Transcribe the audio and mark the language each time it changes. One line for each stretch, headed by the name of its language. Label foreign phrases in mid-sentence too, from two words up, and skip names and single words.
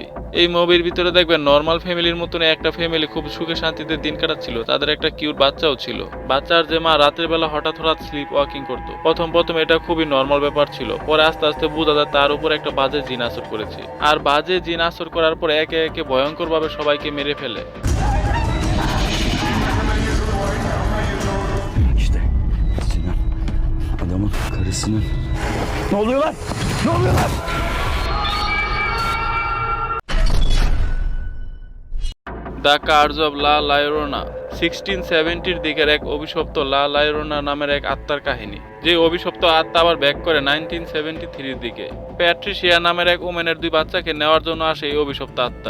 Bangla: এই মুভির ভিতরে দেখবেন নর্মাল ফ্যামিলির মতন একটা ফ্যামিলি খুব সুখে শান্তিতে দিন কাটাচ্ছিল। তাদের একটা কিউট বাচ্চাও ছিল। বাচ্চার যে মা রাতের বেলা হঠাৎ হঠাৎ
English: sleep walking
Bangla: করতো। প্রথম এটা খুবই নর্মাল ব্যাপার ছিল। পরে আস্তে আস্তে বোঝা যায় তার উপর একটা বাজে জিন আসর করেছে। আর বাজে জিন আসর kuraর পর একে একে ভয়ঙ্কর ভাবে সবাইকে মেরে ফেলে।
Turkish: İşte Sinan adamın karısının... Ne oluyor lan? Ne oluyor lan?
Bangla: দ্য কার্জ অব লা লায়োরোনা 1670-র দিকের এক অভিশপ্ত লা লায়োরোনা নামের এক আত্মার কাহিনী। যে অভিশপ্ত আত্মা আবার ব্যাক করে 1973-র দিকে। প্যাট্রিশিয়া নামের এক ওমেনের 2 বাচ্চাকে নেওয়ার জন্য আসে এই অভিশপ্ত আত্মা।